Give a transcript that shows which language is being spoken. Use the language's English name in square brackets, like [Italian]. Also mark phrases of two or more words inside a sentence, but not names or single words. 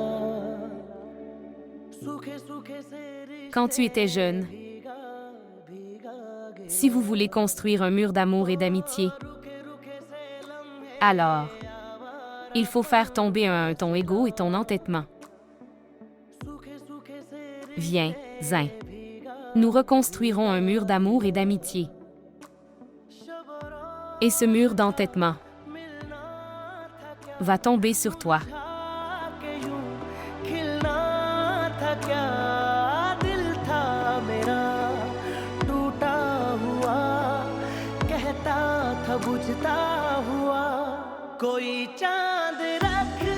[Hindi] सूखे सूखे से [French] Quand tu étais jeune, si vous voulez construire un mur d'amour et d'amitié, alors, il faut faire tomber ton ego et ton entêtement. Viens, Zin. Nous reconstruirons un mur d'amour et d'amitié. Et ce mur d'entêtement va tomber sur toi. [Hindi] के यूं खिलना था क्या, दिल था मेरा टूटा हुआ, कहता था बुझता हुआ, कोई चांद रख